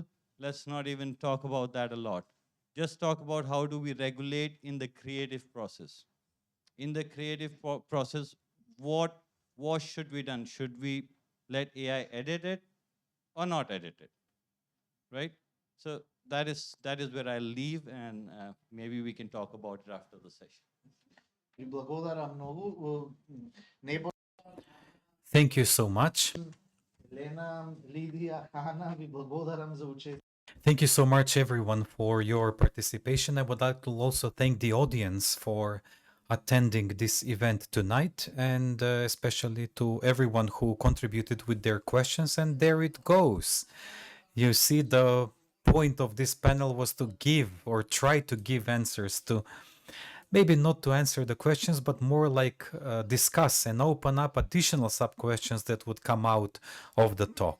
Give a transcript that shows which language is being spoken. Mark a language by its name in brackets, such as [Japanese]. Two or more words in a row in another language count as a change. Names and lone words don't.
[English] Let's not even talk about that a lot. Just talk about how do we regulate in the creative process. In the creative process, what should be done? Should we let AI edit it or not edit it, right? So that is where I'll leave, and maybe we can talk about it after the session. [Macedonian] Ви благодарам многу. [English] Thank you so much. [Macedonian] Лена, Лидија, Хана, ви благодарам за учество. [English] Thank you so much, everyone, for your participation. I would like to also thank the audience for attending this event tonight, and especially to everyone who contributed with their questions. And there it goes. You see, the point of this panel was to give or try to give answers to, maybe not to answer the questions, but more like discuss and open up additional sub-questions that would come out of the talk.